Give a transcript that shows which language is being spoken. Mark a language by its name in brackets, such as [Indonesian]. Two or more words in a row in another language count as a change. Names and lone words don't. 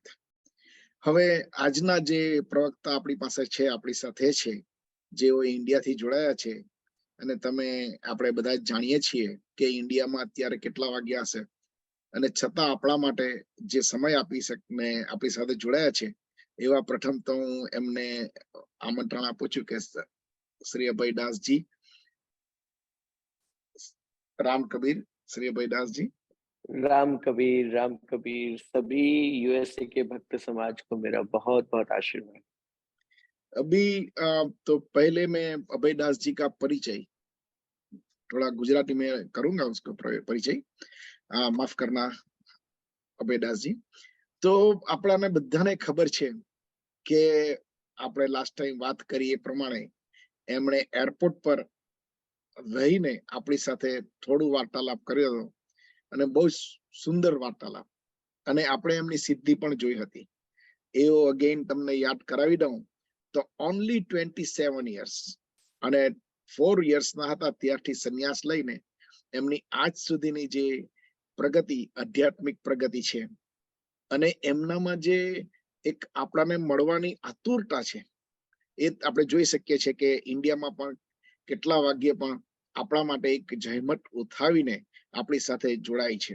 [Gujarati] હવે આજના જે પ્રવક્તા આપણી પાસે છે, આપણી સાથે છે, જેઓ ઇન્ડિયાથી જોડાયા છે, અને આપણે બધા જ જાણીએ છીએ કે ઇન્ડિયામાં અત્યારે કેટલા વાગ્યા હશે, અને છતાં આપણા માટે જે સમય આપણી સાથે જોડાયા છે, એવા પ્રથમ તો હું એમને આમંત્રણ આપું છું કે શ્રી અભયદાસજી. [Hindi] रामकबीर, श्री अभयदास जी. रामकबीर सभी यूएसए के भक्त समाज को मेरा बहुत बहुत आशीर्वाद. अभी तो पहले मैं अभयदास जी का परिचय थोड़ा गुजराती में करूंगा, उसको परिचय माफ करना अभयदास जी. [Gujarati] તો આપને બધાને ખબર હૈ કિ આપણે લાસ્ટ ટાઈમ વાત કરી એ પ્રમાણે એમણે એરપોર્ટ પર રહીને આપણી સાથે થોડું વાર્તાલાપ કર્યો હતો, અને બહુ સુંદર વાર્તાલાપ, અને આપણે એમની સિદ્ધિ પણ જોઈ હતી. એવો અગેન તમને યાદ કરાવી દઉં તો ઓનલી 27 years અને 4 years ના હતા ત્યારથી સંન્યાસ લઈને એમની આજ સુધીની જે પ્રગતિ, આધ્યાત્મિક પ્રગતિ છે, અને એમનામાં જે એક આપણાને મળવાની આતુરતા છે, એ આપણે જોઈ શકીએ છીએ કે ઇન્ડિયામાં પણ કેટલા વાગ્યે પણ આપણા માટે એક જહેમત ઉઠાવીને આપણી સાથે જોડાય છે